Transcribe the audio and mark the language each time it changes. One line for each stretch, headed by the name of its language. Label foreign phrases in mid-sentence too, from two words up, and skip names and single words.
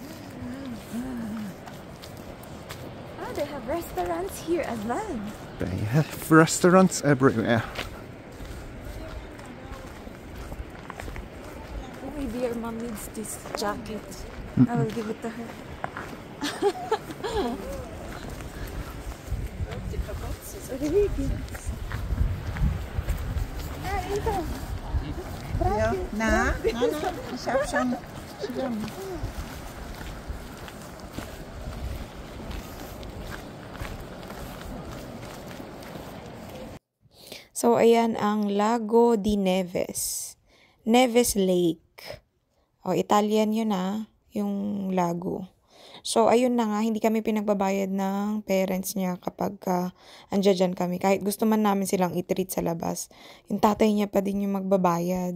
English: They have restaurants here as well. They have restaurants everywhere. Maybe your mom needs this jacket. I will give it to her.
German: Ja, na, ich hab schon Schirm.
Filipino: So, ayan ang Lago di Neves. Neves Lake. Italian yun yung lago. So, ayun na nga, hindi kami pinagbabayad ng parents niya kapag andyan kami. Kahit gusto man namin silang i-treat sa labas, yung tatay niya pa din yung magbabayad.